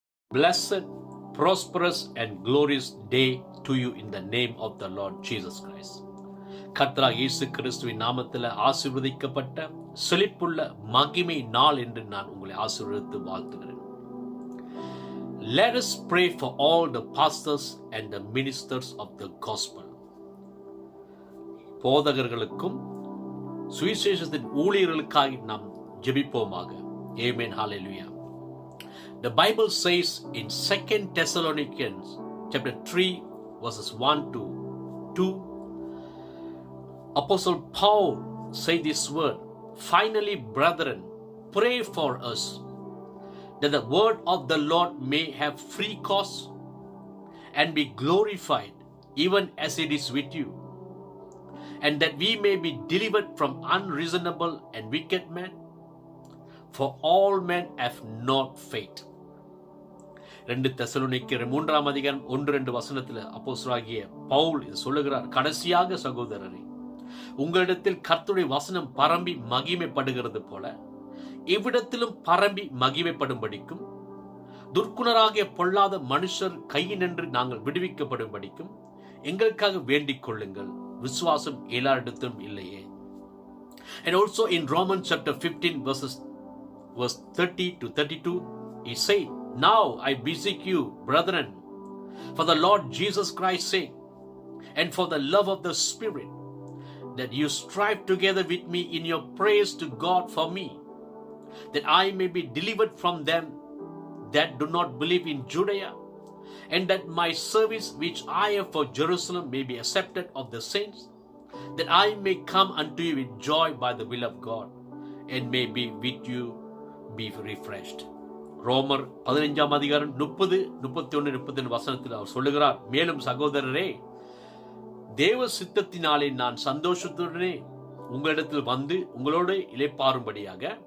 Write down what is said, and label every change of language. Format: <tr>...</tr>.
<en>Blessed, prosperous and glorious day to you in the name of the Lord Jesus Christ.</en> <ta>கர்த்தராகிய இயேசு கிறிஸ்துவின் நாமத்தில் ஆசீர்வதிக்கப்பட்ட செழிப்புள்ள மகிமை நாள் என்று நான் உங்களை ஆசீர்வதித்து வாழ்த்துகிறேன்.</ta> <en>Let us pray for all the pastors and the ministers of the gospel.</en> <ta>போதகர்களுக்கும் சுவிசேஷத்தின் ஊழியர்களுக்காக நாம் ஜெபிப்போமாக.</ta> <en>Amen. Hallelujah. The Bible says in 2 Thessalonians chapter 3 verses 1 to 2, Apostle Paul said this word, "Finally, brethren, pray for us, that the word of the Lord may have free course and be glorified, even as it is with you, and that we may be delivered from unreasonable and wicked men, for all men have not faith."</en> <ta>2 தெசலோனிக்கேயர் 3ஆம் அதிகாரம் 1-2 வசனத்தில் அப்போஸ்தலனாகிய பவுல் இது சொல்லுகிறார். கடைசியாக சகோதரரே, உங்களிடத்தில் கர்த்தருடைய வசனம் பரம்பி மகிமைப்படுகிறது போல இவ்விடத்திலும் பரம்பி மகிமைப்படும்படிக்கும் துர்க்குணராகிய பொல்லாத மனுஷர் கையினின்று நாங்கள் விடுவிக்கப்படும்படிக்கும் எங்களுக்காக வேண்டிக் கொள்ளுங்கள். விசுவாசம் எல்லாரிடத்திலும் இல்லையே.</ta> <en>And also in Romans chapter 15 verse 30 to 32, he said, "Now I beseech you, brethren, for the Lord Jesus Christ's sake, and for the love of the Spirit, that you strive together with me in your prayers to God for me, that I may be delivered from them that do not believe in Judea, and that my service which I have for Jerusalem may be accepted of the saints, that I may come unto you with joy by the will of God, and may be with you be refreshed."</en> <ta>ரோமர் 15ஆம் அதிகாரம் 30, 31, 32 வசனத்தில் அவர் சொல்லுகிறார், மேலும் சகோதரரே, தேவ சித்தத்தினாலே நான் சந்தோஷத்துடனே உங்களிடத்தில் வந்து உங்களோடு இளைப்பாறும்படியாக</ta>